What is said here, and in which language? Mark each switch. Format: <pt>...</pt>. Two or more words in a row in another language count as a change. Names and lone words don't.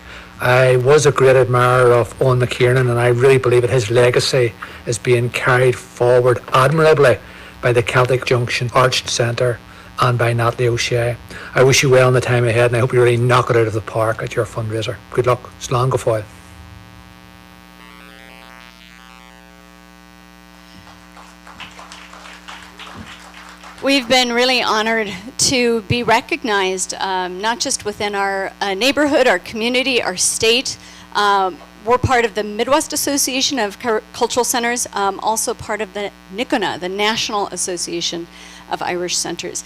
<en>I was a great admirer of Owen McKiernan, and I really believe that his legacy is being carried forward admirably by the Celtic Junction Arts Center and by Natalie O'Shea. I wish you well in the time ahead, and I hope you really knock it out of the park at your fundraiser. Good luck.</en> <ga>Slán go fóill.</ga> <en>We've been really honored to be recognized, not just within our neighborhood, our community, our state. We're part of the Midwest Association of Cultural Centers, also part of the NICONA, the National Association of Irish Centers.</en>